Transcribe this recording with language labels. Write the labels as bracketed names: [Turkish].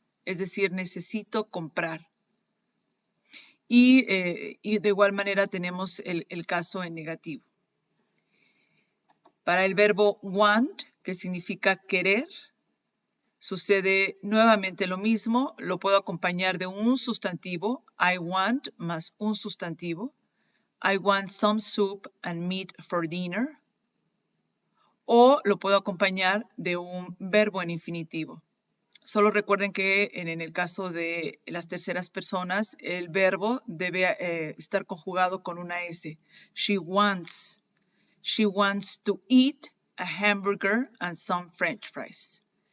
[Spanish] Es decir, necesito comprar. Y de igual manera tenemos el caso en negativo. Para el verbo want, que significa querer, sucede nuevamente lo mismo. Lo puedo acompañar de un sustantivo, I want, más un sustantivo. [English] I want some soup and meat for dinner. [Spanish] O lo puedo acompañar de un verbo en infinitivo. Solo recuerden que en el caso de las terceras personas, el verbo debe estar conjugado con una S. [English] She wants to eat a hamburger and some french fries.